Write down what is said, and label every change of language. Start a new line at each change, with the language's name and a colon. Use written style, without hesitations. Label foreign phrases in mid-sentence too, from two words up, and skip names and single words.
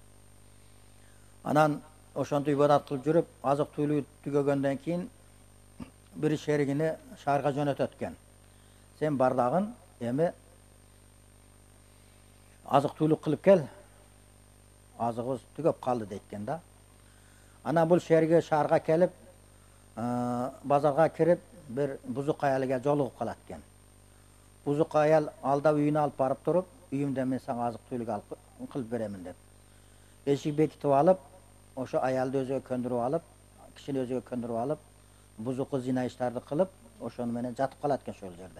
Kyrgyz: Анан ошонтип ибадат кылып жүрүп, азык-түлүк түгөгөндөн кийин бир шеригини шаарга жөнөтөт экен. Сен бар дагын эми азык-түлүк кылып кел. Азыгыбыз түгөп калды дейт экен да. Анан бул шерге шаарга келип, базарга кирип,
Uzbek: bir buzuk ayaliga
Kyrgyz: жолугуп калат экен.
Uzbek: Buzuk ayal
Kyrgyz: алда үйүнө алып барып туруп, үйүмдө мен сага азык-түлүк алып кылып беремин деп. Эшик бекитип алып, ошо аялды өзүгө көндүрүп алып, кишини өзүгө көндүрүп алып, бузуку зина иштарды кылып, ошону менен жатып калат экен ошол жерде.